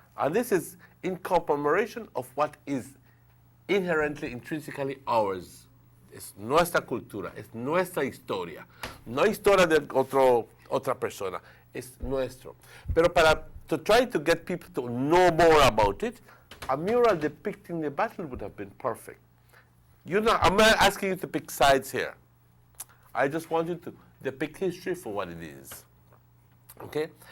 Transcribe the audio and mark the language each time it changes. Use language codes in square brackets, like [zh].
[en] And this is in commemoration of what is inherently, intrinsically ours. [es] Es nuestra cultura, es nuestra historia. No historia de otra persona, es nuestro. [en] Pero to try to get people to know more about it, a mural depicting the battle would have been perfect. I'm not asking you to pick sides here. I just want you to depict history for what it is. Okay?